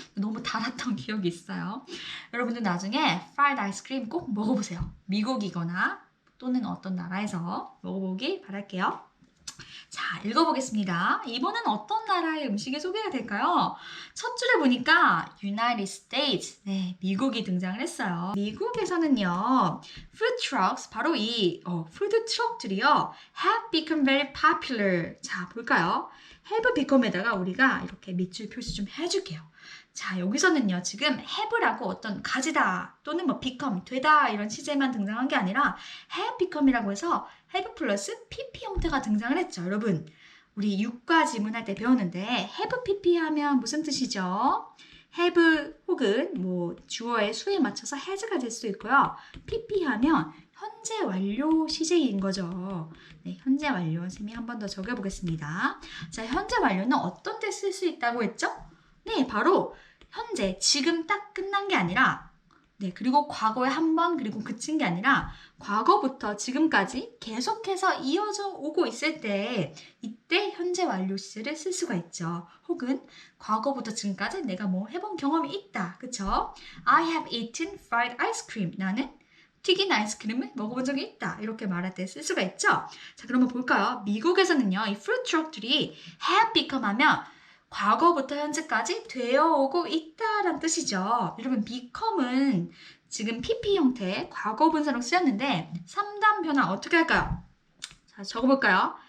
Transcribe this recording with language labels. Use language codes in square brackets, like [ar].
[ko] 너무 달았던 기억이 있어요. 여러분들 나중에 프라이드 아이스크림 꼭 먹어보세요. 미국이거나 또는 어떤 나라에서 먹어보기 바랄게요. 자, 읽어보겠습니다. 이번엔 어떤 나라의 음식이 소개가 될까요? 첫 줄에 보니까 United States, 네, 미국이 등장을 했어요. 미국에서는요, food trucks, 바로 이 푸드 트럭들이요, [en] have become very popular. [ko] 자, 볼까요? [en] have become [ko] 에다가 우리가 이렇게 밑줄 표시 좀 해줄게요. 자, 여기서는요, 지금 have라고 어떤 가지다 또는 뭐 become, 되다 이런 시제만 등장한 게 아니라 have become이라고 해서 have 플러스 pp 형태가 등장을 했죠. 여러분, 우리 육과 지문할 때 배웠는데 have pp 하면 무슨 뜻이죠? have 혹은 뭐 주어의 수에 맞춰서 has가 될 수 있고요. pp 하면 현재 완료 시제인 거죠. 네, 현재 완료. 선생님이 한 번 더 적어보겠습니다. 자, 현재 완료는 어떤 때 쓸 수 있다고 했죠? 네, 바로 현재, 지금 딱 끝난 게 아니라 네, 그리고 과거에 한 번 그리고 그친 게 아니라 과거부터 지금까지 계속해서 이어져 오고 있을 때 이때 현재 완료 시제를 쓸 수가 있죠. 혹은 과거부터 지금까지 내가 뭐 해본 경험이 있다. 그쵸? [en] I have eaten fried ice cream. [ko] 나는 튀긴 아이스크림을 먹어본 적이 있다. 이렇게 말할 때 쓸 수가 있죠. 자, 그러면 볼까요? 미국에서는요, 이 fruit truck들이 [en] have become [ko] 하면 과거부터 현재까지 되어오고 있다라는 뜻이죠. 여러분, become은 지금 PP 형태 과거 분사로 쓰였는데 3단 변화 어떻게 할까요? 자, 적어볼까요?